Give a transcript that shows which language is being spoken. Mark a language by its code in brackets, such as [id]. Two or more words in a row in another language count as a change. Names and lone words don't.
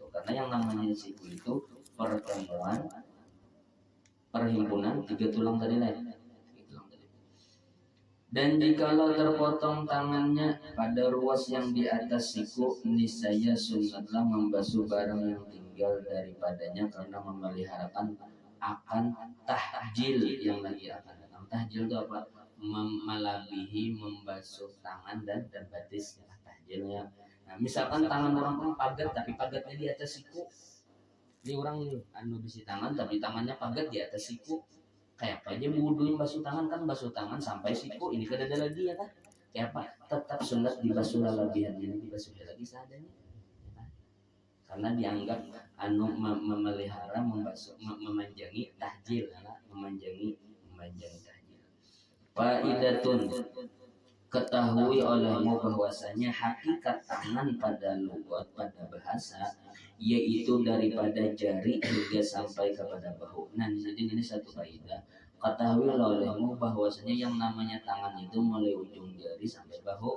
[ms] Karena yang namanya siku itu perhimpunan tiga tulang tadi lain. Dan jikalau terpotong tangannya pada ruas yang di atas siku, niscaya sunatlah membasuh barang yang tinggal daripadanya karena memeliharakan akan tahjil yang lagi akan datang. [id] Tahjil itu apa? [bjn] Melabihi membasuh tangan dan batis ya, tahjilnya. Nah, misalkan tangan orang pun pagat tapi pagatnya di atas siku. Ini orang bisi tangan tapi tangannya pagat di atas siku. Kayak apa aja wudu basuh tangan kan basuh tangan sampai siku, ini kan ada lagi ya kan, kayak apa tetap sunat dibasuh lalabihannya, dibasuh lagi seadanya ya kan? [id] Karena dianggap memelihara membasuh memanjangi tahjil, memanjangi tahjil. Faidatun, [ms] ketahui olehmu bahwasanya hakikat tangan pada lugat pada bahasa yaitu daripada jari hingga sampai kepada bahu. [id] Nah, jadi ini satu kaidah. Ketahui olehmu bahwasanya yang namanya tangan itu mulai ujung jari sampai bahu.